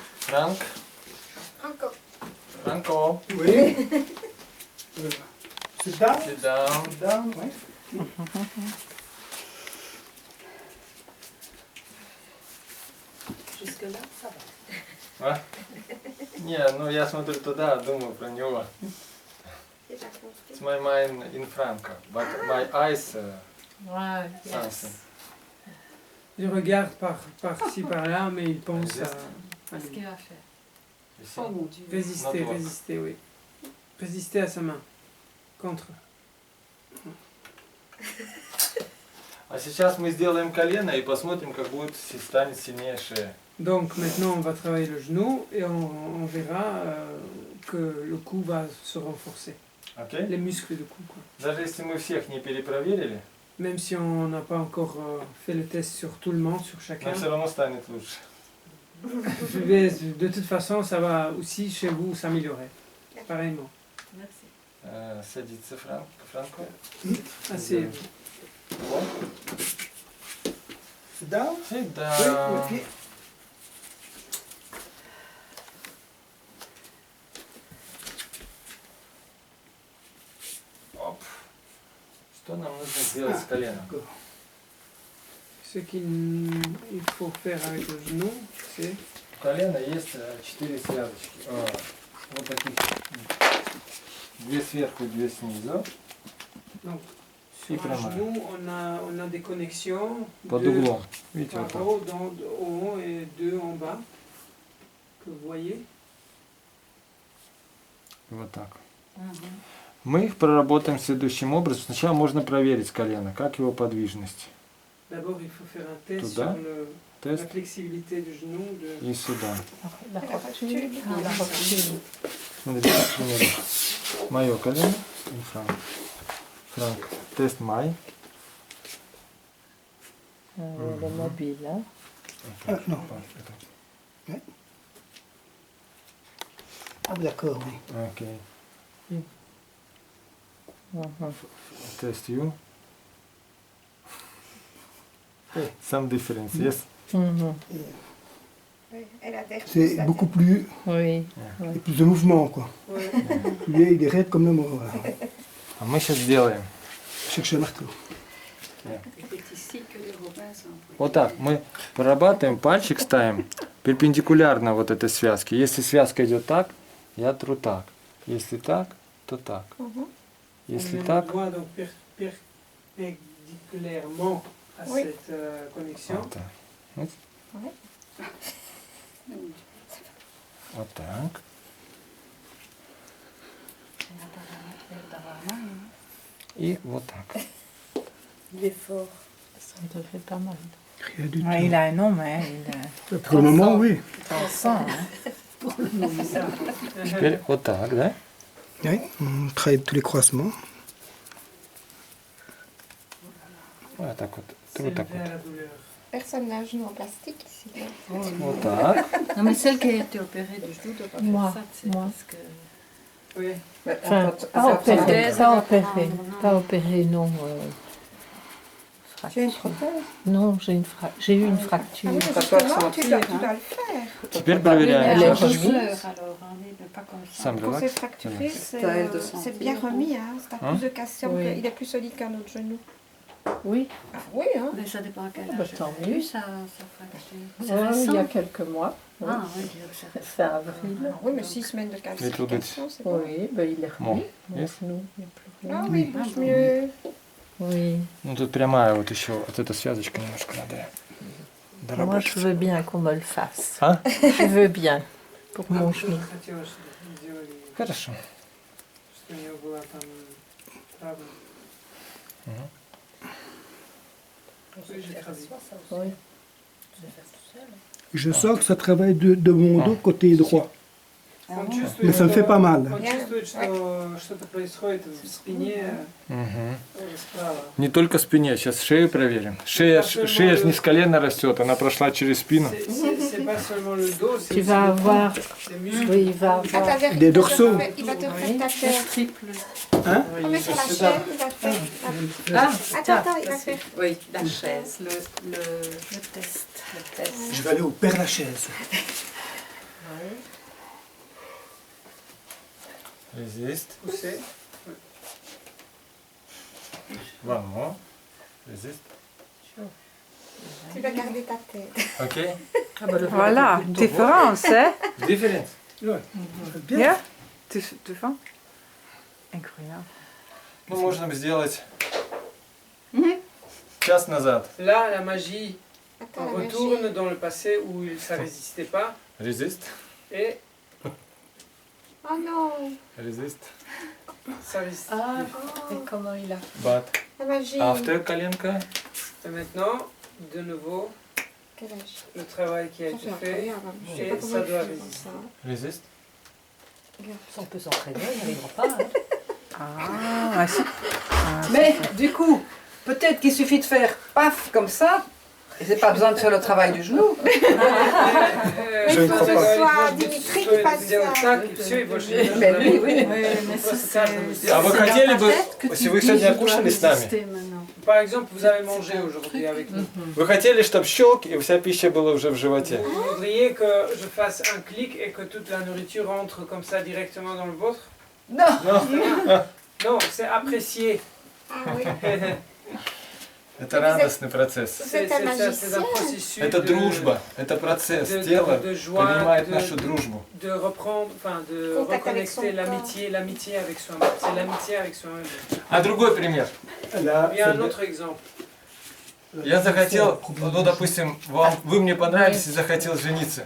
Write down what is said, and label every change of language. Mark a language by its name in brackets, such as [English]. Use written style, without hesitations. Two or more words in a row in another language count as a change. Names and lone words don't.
[French] Frank. Franco. Oui. [English] Sit down. Sit down. Sit down, [French] oui. Jusque-là, ça va. [Russian] А? Не, ну я смотрю туда, думаю про него. [English] It's my mind in Franco, but my eyes [French] Ouais, [English] something. [French] Il regarde par-ci, par-là, mais il pense à Qu'est-ce qu'il va faire? [English] You see? [French] Oh mon Dieu. résister, [English] Not work. [French] résister, oui. Résister à sa main. Contre. [Russian] А сейчас мы сделаем колено и посмотрим, как будет станет сильнее шея. [French] Donc maintenant on va travailler le genou et on verra que le cou va se renforcer. [Russian] Окей? [French] Les muscles du cou, quoi. [Russian] Даже если мы всех не перепроверили, [French] Même si on n'a pas encore fait le test sur tout le monde, sur chacun, [Russian] но все равно станет лучше. [French] de toute façon ça va aussi chez vous s'améliorer. Pareillement. Merci. [Russian] Садится Франко. [French] Assez. [Russian] Вот. [English] Sit down. Sit [French] Oui, [English] down. [French] ok. [Russian] Оп. Что нам нужно сделать с коленом? [French] Ce qu'il faut faire avec le genou, c'est [Russian] У колена есть 4 связочки. Вот таких. 2 сверху, 2 снизу. [French] sur [Russian] И [French] un [Russian] прямая. [French] genou, on a des connexions. [Russian] Под [French] deux [Russian] углом. Видите, вот [French] par [Russian] так. [French] haut, au haut et deux en bas, que vous voyez. [Russian] Вот так. Мы их проработаем следующим образом. Сначала можно проверить колено, как его подвижность. [French] D'abord, il faut faire un test [Russian] Туда. [French] sur la [Russian] Тест [French] flexibilité du genou. [Russian] и сюда. [French] La rotule. Ah, la rotule. [Russian] Смотрите, к примеру, мое колено и Франк. [English] Франк, test my. [French] Le mobile, hein. Ah, non. Ah, d'accord, oui. [Russian] Окей. Mhm. [English] Тест you. [French] Oui. [English] Some difference, yes? Mhm. [French] C'est beaucoup plus, Oui. et plus de mouvement, quoi. Lui, il est raide comme le mot. [Russian] А мы сейчас сделаем. [French] Cherche un marteau. C'est ici que les Romains sont. [Russian] Вот так. Мы прорабатываем, пальчик ставим перпендикулярно вот этой связке. Если связка идет так, я тру так. Если так, то так. Если [French] on met [Russian] так, [French] le doigt donc perpendiculairement à Oui. cette connexion. [Russian] вот так. Вот. Вот так. И вот так. [French] Il est fort. Ça te fait pas mal. Rien du Ouais, tout. il a un nom, mais il Pour le moment, oui. t'en sens. Hein. [Russian] Теперь вот так, да? [French] Oui, on travaille tous les croisements. [Russian] Вот так вот. [French] C'est [Russian] Вот так [French] lever à [Russian] вот. [French] la douleur. Personne n'a un genou en plastique ici. [Russian] Вот так. [French] Non, mais celle qui a été opérée du genou doit pas Moi, faire ça, c'est moi. parce que... Oui. Enfin, pas opéré, opéré, pas opéré, pas opéré, non. J'ai une prothèse. Non, j'ai eu une Ah fracture. oui, mais justement, tu dois le faire. [Russian] Теперь [French] Elle [Russian] проверяем. [French] est en [Russian] Сейчас. [French] douceur alors, hein, mais pas comme ça. [Russian] Сам [French] Quand c'est [Russian] релакс. [French] fracturé, C'est à elle de c'est sentir. bien remis. Hein. C'est à Hein? plus de calcium. Oui. Il est plus solide qu'un autre genou. Oui, Ah, oui, hein. Mais ça dépend à quel Ah, bah, âge tant elle a mieux. eu sa fracture. C'est ouais, il y a récent. quelques mois. Oui. Ah, oui, c'est C'est avril. Ah, oui, mais 6 semaines de calcification, c'est bon. Oui, ben il est Bon, remis. Mon [English] yes. [French] genou, il n'y a plus rien. Ah oui, il bouge mieux. Oui. [Russian] Ну тут прямая вот еще, вот эта связочка немножко надо [French] Moi, [Russian] доработать. [French] je veux bien qu'on me le fasse. [Russian] А? [French] Je veux bien. Pour mon genou. [Russian] Хотела, чтобы сделали, Хорошо. что у нее была там травма. Мгм. [French] Oui, j'ai traduit. Oui. Je sens que ça travaille de mon dos côté droit. [Russian] Он чувствует, [French] Mais ça me fait pas mal. [Russian] Он чувствует, что что-то происходит в спине Мгм. справа. Не только спине, сейчас шею проверим. Шея ж не с колена растет, она прошла через спину. [French] C'est pas seulement le dos, c'est Tu aussi vas le avoir. cou, c'est muscles. Oui, il va Attends, avoir. vers- Des il va te dorsaux. refaire- Il va te refaire ta chair. triple. Hein? Remets sur la c'est chaise, il va te faire. Ah, Attends, il va faire. Oui, la chaise, le test. Le test. Je vais aller au Père Lachaise. Résiste. Poussez. [English] One more. [French] Résiste. Tu dois garder ta tête. Ok. Ah bah, le Voilà, voilà, différence, hein? [English] Different. [French] Bien. Tu vois? Incroyable. [Russian] Ну, можно сделать час назад. [French] Là, la magie, Attends, on la retourne magie. dans le passé où ça résistait pas [English] Resist. [French] et Oh non, [English] Resist. [French] ça résiste. Ah, et comment il a [English] But [French] la magie. [English] after коленка. [French] Et maintenant, de nouveau, Quel âge? le travail qui a Ça, été c'est fait. incroyable. Je sais Et pas comment ça il doit fait comme résister. ça. Resist. On peut s'entraîner, on n'arrivera pas. hein. Ah, Mais du coup, peut-être qu'il suffit de faire paf comme ça, et c'est pas besoin de faire le travail du genou. Je ne crois pas. Soit Dimitri qui fasse ça. Mais oui, oui. [Russian] А вы хотели бы, если вы сегодня кушали с нами, [French] Par exemple, vous avez mangé aujourd'hui avec nous. [Russian] вы хотели, чтобы щелк и вся пища была уже в животе? [French] Vous voudriez que je fasse un clic et que toute la nourriture entre comme ça directement dans le vôtre? Non. Non, c'est apprécié. Ah oui. [Russian] Это радостный процесс. [French] C'est C'est un un magicien. processus [Russian] Это дружба, это процесс. [French] de [Russian] Тело [French] joie, [Russian] принимает нашу дружбу. [French] de reprendre, enfin de Contact avec son reconnecter l'amitié avec soi-même. C'est l'amitié avec soi-même. [Russian] А другой пример. [French] Là, Il y a un autre exemple. [Russian] Я захотел, ну допустим, вы мне понравились и захотел жениться.